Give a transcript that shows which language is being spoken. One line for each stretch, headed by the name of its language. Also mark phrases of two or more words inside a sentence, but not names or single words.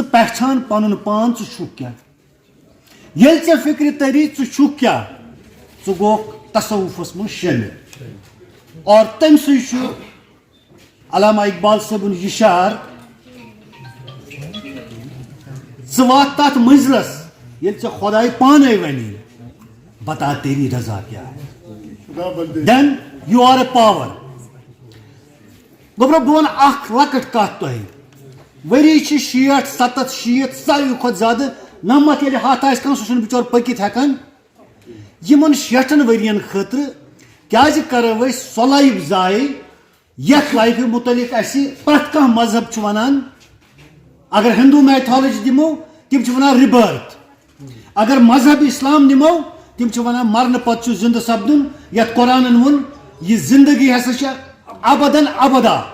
Kashmiri: پہچان پنُن پان ژٕ چھُکھ کیٛاہ ییٚلہِ ژےٚ فکرِ تری ژٕ چھُکھ کیٛاہ ژٕ گوکھ تصوفس منٛز شٲمِل اور تمہِ سۭتۍ چھُ علامہ اقبال صٲبُن یہِ شعر ژٕ وات تتھ منزلس ییٚلہِ ژےٚ خۄداے پانے ونی
Urdu: بتا تیری رضا کیا ہے
English: then you are a power
Kashmiri: گوبرا بہٕ وَنہٕ اکھ لۄکٕٹ کتھ تۄہہِ ؤری چھِ 60 70 شیٖتھ ساروی کھۄتہٕ زیادٕ 90 ییٚلہِ ہتھ آسہِ کانٛہہ سُہ چھُنہٕ بِچور پٔکِتھ ہٮ۪کان یِمن 60 ؤرین خٲطرٕ کیازِ کرو أسۍ سۄ لایف ضایع یتھ لایفہِ متعلق اَسہِ پرٛٮ۪تھ کانٛہہ مذہب چھُ ونان اگر
English: Hindu mythology
Kashmiri: دِمو تِم چھِ ونان رِبٲرتھ اگر مذہب اسلام نِمو تِم چھِ ونان مرنہٕ پتہٕ چھُ زندٕ سپدُن یتھ قرآنن ووٚن یہِ زندگی ہسا چھِ ابدن ابدا